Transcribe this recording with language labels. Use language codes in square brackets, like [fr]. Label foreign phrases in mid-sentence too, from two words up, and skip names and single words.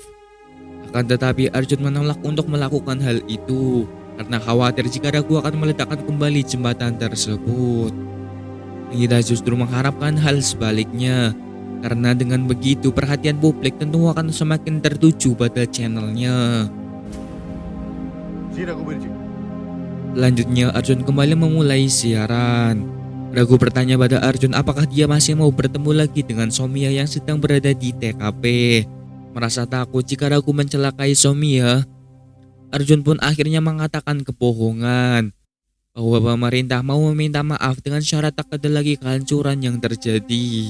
[id] Akan tetapi Arjun menolak untuk melakukan hal itu karena khawatir jika Raghu akan meledakkan kembali jembatan tersebut. Anggita justru mengharapkan hal sebaliknya karena dengan begitu perhatian publik tentu akan semakin tertuju pada channelnya. [hi] जी रघुवीर जी [id] Selanjutnya Arjun kembali memulai siaran. Raghu bertanya pada Arjun apakah dia masih mau bertemu lagi dengan Somia yang sedang berada di TKP. Merasa takut jika Raghu mencelakai Somia, Arjun pun akhirnya mengatakan kebohongan bahwa pemerintah mau meminta maaf dengan syarat tak ada lagi kehancuran yang terjadi.